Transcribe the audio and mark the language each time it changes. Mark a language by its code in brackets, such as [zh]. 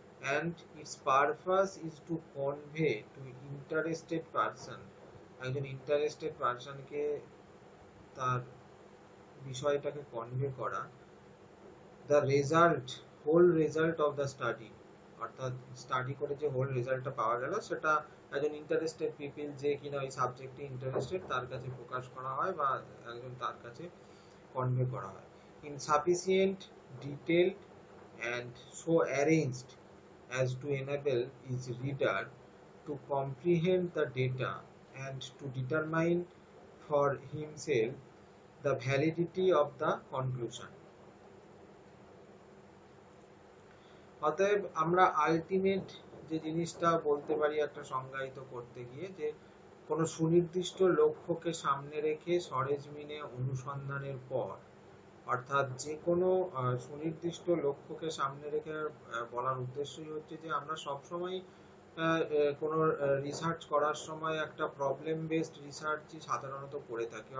[en] and its purpose is to convey to interested person, [bn] একজন interested পারসনকে তার বিষয়টাকে convey করা, [en] the result, whole result of the study, [bn] অর্থাৎ study করে যে হোল রেজাল্টটা পাওয়া গেল, সেটা একজন ইন্টারেস্টেড পিপল যে কিনা ওই সাবজেক্টে ইন্টারেস্টেড, তার কাছে প্রকাশ করা হয় বা একজন তার কাছে কনভে করা হয়। [en] In sufficient detail and so arranged as to enable his reader to comprehend the data and to determine for himself the validity of the conclusion. [bn] অতএব আমরা আলটিমেট যে জিনিসটা বলতে পারি একটা সংজ্ঞায়িত করতে গিয়ে, যে কোনো সুনির্দিষ্ট লক্ষ্যকে সামনে রেখে সরেজমিনে অনুসন্ধানের পর, অর্থাৎ যে কোনো সুনির্দিষ্ট লক্ষ্যকে সামনে রেখে বলার উদ্দেশ্যই হচ্ছে যে আমরা সবসময় কোনো রিসার্চ করার সময় একটা প্রবলেম বেসড রিসার্চই সাধারণত করে থাকি।